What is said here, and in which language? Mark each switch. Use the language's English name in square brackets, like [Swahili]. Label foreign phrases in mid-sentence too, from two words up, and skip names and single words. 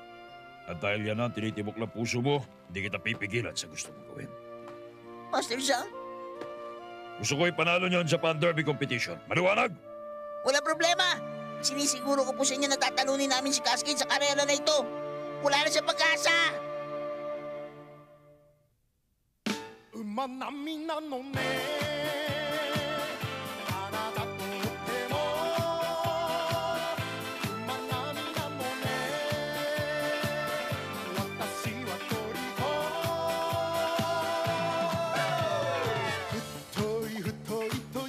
[Filipino] At dahil yan ang tinitibok ng puso mo, hindi kita pipigilan sa gusto mong gawin. Master Zhang, Gusto ko ipanalo niyo ang Japan Derby Competition. Maliwanag? wala problema. Sinisiguro ko po sa inyo na tatalunin namin si Cascade sa karera na ito. Wala na siya pag-asa. [Japanese] 馬並みなのねあなたとっても馬並みなのね私は虜太い太いと